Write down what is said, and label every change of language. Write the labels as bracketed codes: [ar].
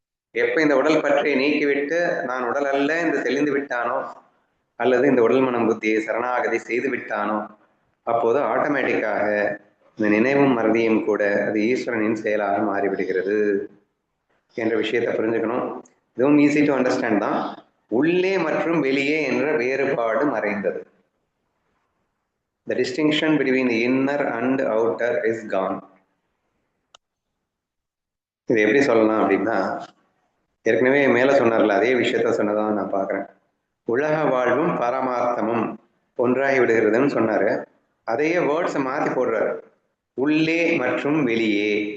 [ta] எப்ப இந்த உடல் பற்றியை நீக்கிவிட்டு நான் உடல் அல்ல என்று தெளிந்து விட்டானோ, அல்லது இந்த உடல் மனம் புத்தியை சரணாகதி செய்து விட்டானோ, அப்போது ஆட்டோமேட்டிக்காக இந்த நினைவும் மறதியும் கூட அது ஈஸ்வரனின் செயலாக மாறிவிடுகிறது என்ற விஷயத்தை புரிஞ்சுக்கணும். இதுவும் [en] easy to understand [ta] தான். உள்ளே மற்றும் வெளியே என்ற வேறுபாடு மறைந்தது. [en] The distinction between the inner and outer is gone. [ta] இது எப்படி சொல்லலாம் அப்படின்னா, ஏற்கனவே மேல சொன்னார்ல அதே விஷயத்த சொன்னதான் நான் பாக்குறேன். உலக வாழ்வும் பரமார்த்தமும் ஒன்றாகி விடுகிறதுன்னு சொன்னாரு. அதையே வேர்ட்ஸை மாத்தி போடுறாரு, உள்ளே மற்றும் வெளியே.